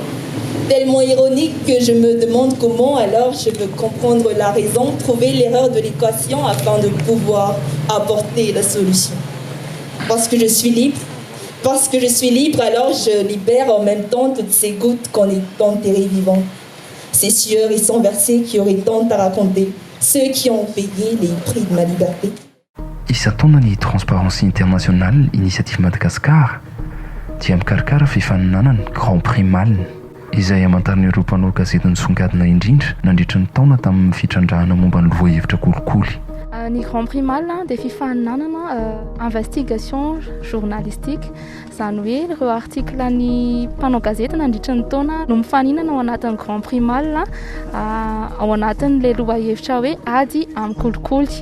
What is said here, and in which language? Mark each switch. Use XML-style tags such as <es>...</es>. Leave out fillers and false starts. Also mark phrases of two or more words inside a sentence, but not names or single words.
<fr>Tellement ironique que je me demande comment alors je veux comprendre la raison, trouver l'erreur de l'équation afin de pouvoir apporter la solution. Parce que je suis libre. Parce que je suis libre, alors je libère en même temps toutes ces gouttes qu'on est enterrées vivantes. Ces sueurs et sans versets qui auraient tant à raconter, ceux qui ont payé les prix de ma liberté.</fr> <mg>Isan-taona ny Transparency International Initiative Madagascar dia mikarakara fifaninanana Grand Prix Malina izay amantaran'ireo mpanao gazety nisongadina indrindra nandritra ny taona tamin'ny fitrandrahana momba ny loha-hevitra kolikoly. Ny Grand Prix Malina dia fifaninanana</mg> <fr>investigation journalistique,</fr> <mg>izany hoe ireo artiklan'ny mpanao gazety nandritra ny taona no mifaninana ao anatin'ny Grand Prix Malina ao anatin'ilay loha-hevitra hoe ady amin'ny kolikoly.</mg>